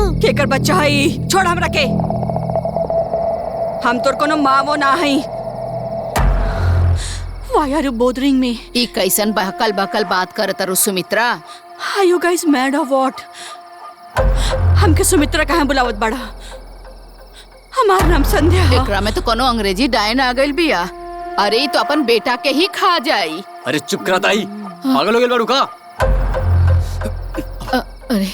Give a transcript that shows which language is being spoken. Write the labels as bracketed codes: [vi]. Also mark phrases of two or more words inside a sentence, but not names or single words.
[bho] केकर बच्चा है? छोड़ हम रखे। हम तोर कोनो माँ वो ना हई। [en] Why are you bothering me? [bho] ई कैसन बहकल बहकल बात करत रु सुमित्रा? [en] Are you guys mad or what? [bho] हमके सुमित्रा कहाँ बुलावत बड़ा? हमार नाम संध्या है। एकरा में तो कोनो अंग्रेजी डायन आ गइल बिया। अरे ई तो अपन बेटा के ही खा जाई। अरे चुप करा ताई, पागल हो गए बारू का? अरे